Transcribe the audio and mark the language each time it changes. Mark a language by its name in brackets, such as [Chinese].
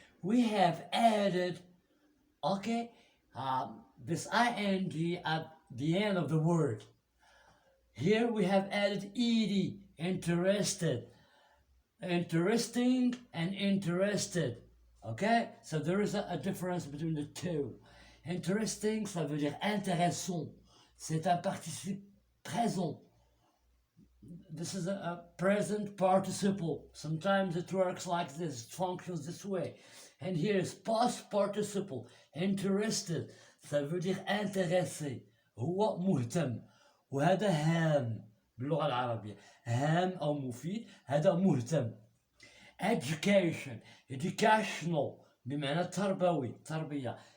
[English] We have added, okay, this ing at the end of the word. Here we have added ed, interested, interesting and interested. Okay, so there is a difference between the two. [French] Interesting, ça veut dire intéressant. C'est un participe présent. [English] This is a present participle. Sometimes it works like this, it functions this way. And here is past participle. [French] Interested, ça veut dire intéressé. [Arabic] هو مهتم. وهذا هام باللغة العربية. هام أو مفيد، هذا مهتم. [English] Education, educational [Arabic] بمعنى تربوي، تربية.